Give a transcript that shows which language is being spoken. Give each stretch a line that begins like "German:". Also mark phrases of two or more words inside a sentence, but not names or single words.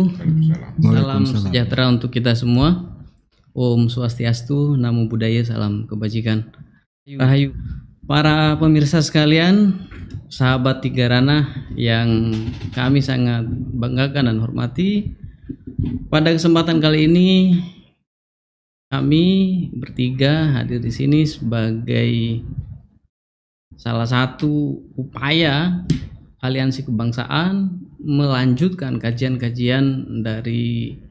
Indonesian: Salam sejahtera untuk kita semua. Om Swastiastu, Namo Buddhaya, salam kebajikan. Rahayu. Para pemirsa sekalian, sahabat Tiga Ranah yang kami sangat banggakan dan hormati, pada kesempatan kali ini kami bertiga hadir di sini sebagai salah satu upaya Aliansi Kebangsaan melanjutkan kajian-kajian dari